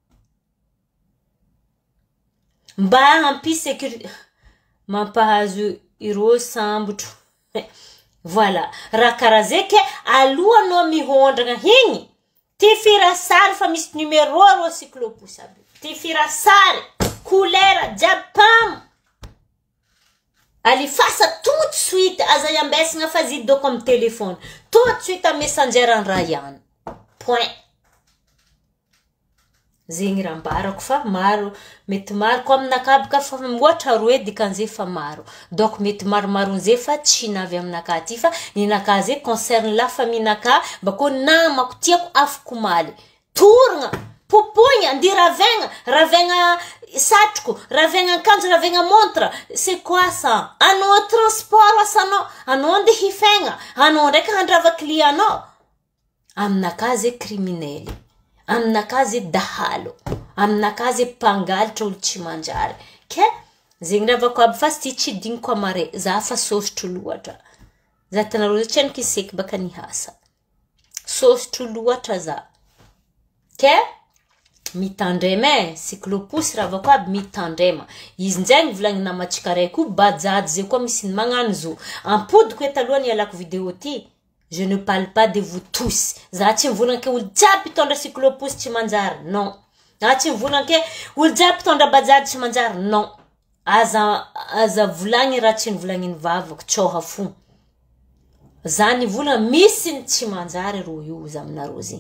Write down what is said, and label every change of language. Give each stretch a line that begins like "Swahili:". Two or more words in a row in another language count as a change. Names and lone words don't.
Malagasy: Mba ampisy sécurité mampahazo ireo sambotro. Voilà, raha karaha zay ke alohanao mihondrana igny, ty firasary fa misy numéro rô cyclopus aby. Ty firasary, couleur jiaby alifasa
French: tout de suite
Malagasy: aza iambesagna fa zidoko amy telefone.
French: Tout de suite
Malagasy: amy messenger raha ihany. Point. Zegny raha ambarako fa maro, mety maro ko aminaka aby ka fa ohatra roe dikan'izay fa maro. Donc mety maromaro an'izay fa tsy navy aminaka ty fa ninaka zay
French: concerne la famille-
Malagasy: naka bako namako tiako afaka maly. Toragna, popoigna, andi ravegna satroko, ravegna akanjo, ravegna montre.
French: C'est quoi ça?
Malagasy: Anao transport asanao, anao ande hifegna, anao ndraiky handrava client-anao. Aminaka zay criminel. Aminaka zay dahalo. Aminaka zay mpangalitra olo tsy manjary. Ke zegny ravako aby fa sy tsy digniko amare, za fa sosotro loatra. Za tanareo zay tsy kisaiky baka nihasa. Sosotro loatra za. Ke mitandrema cyclopus ravako aby mitandrema. Izy njaigny volagnina matsika raiky bajaj zay koa misy magnano zo. Ampodiko eto alohany ialako vidéo ty.
French: Je ne parle pas de vous tous.
Malagasy: Za tsy mivolagna ke olo jiaby mitondra cyclopus tsy manjary.
French: Non.
Malagasy: Za tsy mivolagna ke olo jiaby mitondra bajaj tsy manjary.
French: Non.
Malagasy: Aza volagny raha tsy nivolagny vavako tsoha fo. Za nivolagna misy ny tsy manjary ro io za aminareo zegny.